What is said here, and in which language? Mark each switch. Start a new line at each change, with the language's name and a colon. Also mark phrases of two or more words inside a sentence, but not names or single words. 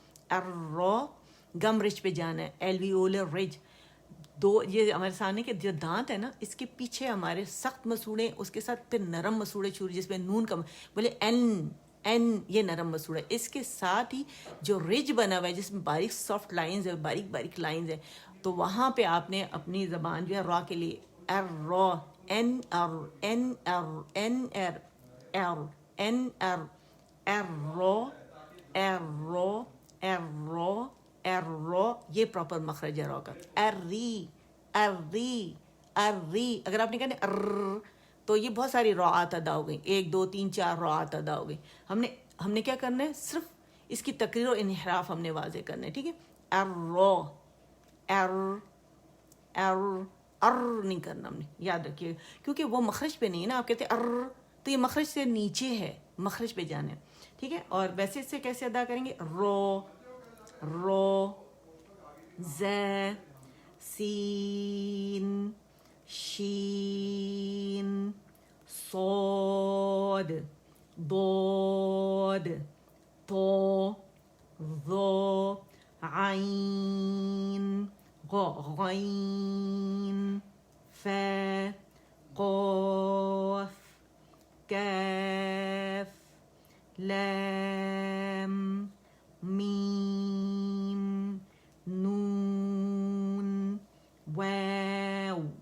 Urdu: الرو گم رچ پہ جانا ہے،
English: alveolar ridge,
Urdu: دو یہ ہمارے سامنے کے جو دانت ہے نا، اس کے پیچھے ہمارے سخت مسوڑے، اس کے ساتھ پھر نرم مسوڑے چھوڑے، جس میں نون کا بولے این، یہ نرم مسوڑا ہے، اس کے ساتھ ہی جو رج بنا ہوا ہے جس میں باریک
English: soft lines
Urdu: ہے، باریک باریک لائنز ہے، تو وہاں پہ آپ نے اپنی زبان جو ہے را کے لیے ار را، این ار این ار این ار ار این ار ار رو ار رو ار رو ار رو، یہ پراپر مخرج ہے را کا، اری اری اری، اگر آپ نے کہا ار تو یہ بہت ساری راعات ادا ہو گئی، 1 2 3 4 راعات ادا ہو گئی۔ ہم نے کیا کرنا ہے، صرف اس کی تقریر اور انحراف ہم نے واضح کرنا ہے، ٹھیک ہے، ار رو ار ار ار نہیں کرنا ہم نے، یاد رکھیے، کیونکہ وہ مخرج پہ نہیں ہے نا، آپ کہتے ہیں ار تو یہ مخرج سے نیچے ہے، مخرج پہ جانا ہے، ٹھیک ہے۔ اور ویسے اس سے کیسے ادا کریں گے، رو رو ز سین شین صاد ضاد طا ظا عین غین فا قاف کاف لام میم نون واو